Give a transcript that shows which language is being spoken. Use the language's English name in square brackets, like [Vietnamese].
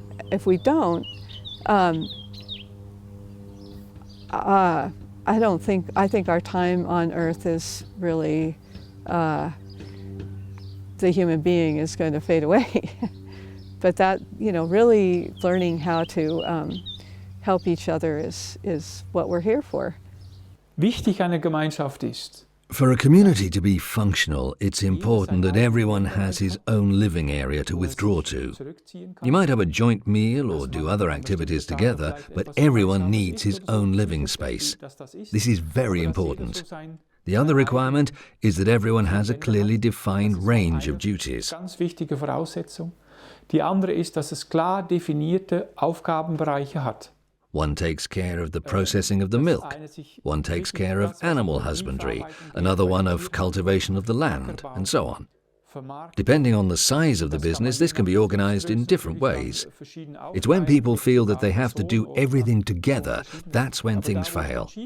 [English] If we don't, I think our time on Earth is really, the human being is going to fade away. But that, really learning how to help each other is what we're here for. [German] Wichtig an der Gemeinschaft ist, [English] for a community to be functional, it's important that everyone has his own living area to withdraw to. You might have a joint meal or do other activities together, but everyone needs his own living space. This is very important. The other requirement is that everyone has a clearly defined range of duties. [German] Ganz wichtige Voraussetzung. Die andere ist, dass es klar definierte Aufgabenbereiche hat. [English] One takes care of the processing of the milk, one takes care of animal husbandry, another one of cultivation of the land, and so on. Depending on the size of the business, this can be organized in different ways. It's when people feel that they have to do everything together, that's when things fail.